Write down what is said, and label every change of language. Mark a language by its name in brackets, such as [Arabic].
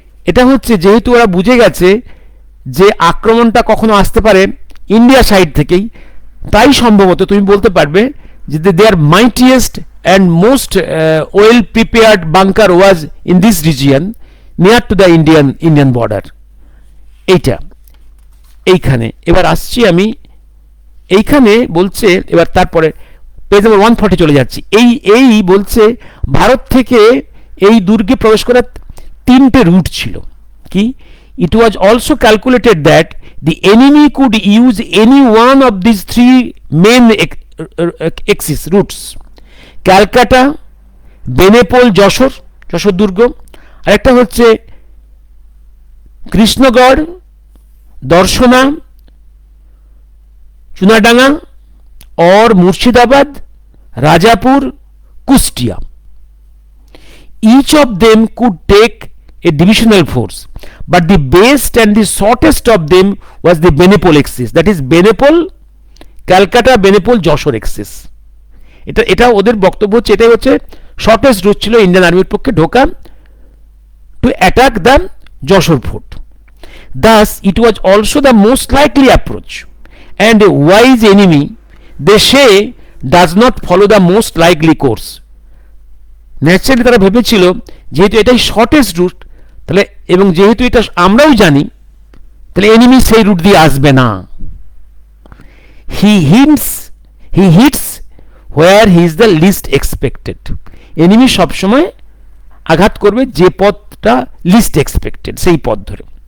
[Bangla] এটা হচ্ছে, যেহেতু ওরা বুঝে গেছে যে আক্রমণটা কখনো আসতে পারে ইন্ডিয়া সাইড থেকেই, তাই সম্ভবত তুমি বলতে পারবে যে [English] Their mightiest and most well prepared bunker was in this region near to the Indian border. [Bangla] এইখানে এবার আসছি আমি। এইখানে বলছে, এবার তারপরে পেজ নম্বর 140 চলে যাচ্ছি। এই বলছে ভারত থেকে এই দুর্গে প্রবেশ করার 3টে রুট ছিল। কি? [English] It was also calculated that the enemy could use any one of these 3 main axis routes: Calcutta, Benapole, Jessore দুর্গ, [Bangla] আরেকটা হচ্ছে [English] কৃষ্ণগড়, দর্শনা, চুনাডাঙ্গা, और Murshidabad, Rajapur, Kushtia. Each of them could take a divisional force, but the best and the shortest of them was the Benepol axis, that is Benepol, Calcutta, Benepol, Jessore axis. [Bangla] এটা ওদের বক্তব্য হচ্ছে, এটাই হচ্ছে শর্টেস্ট রুট ছিল ইন্ডিয়ান আর্মির পক্ষে ঢোকা [English] To attack the Jessore fort. Thus it was also the most likely approach, and a wise enemy, they say, does not follow the most likely course, [Bangla] naturally তারা ভেবেছিল যেহেতু এটাই শর্টেস্ট রুট, তাহলে এবং যেহেতু এটা আমরাও জানি, তাহলে এনিমি সেই রুট দিয়ে আসবে না। [English] He hits where he is the least expected. [Bangla] Enemy সবসময় আঘাত করবে যে পথটা লিস্ট এক্সপেক্টেড, সেই পথ ধরে।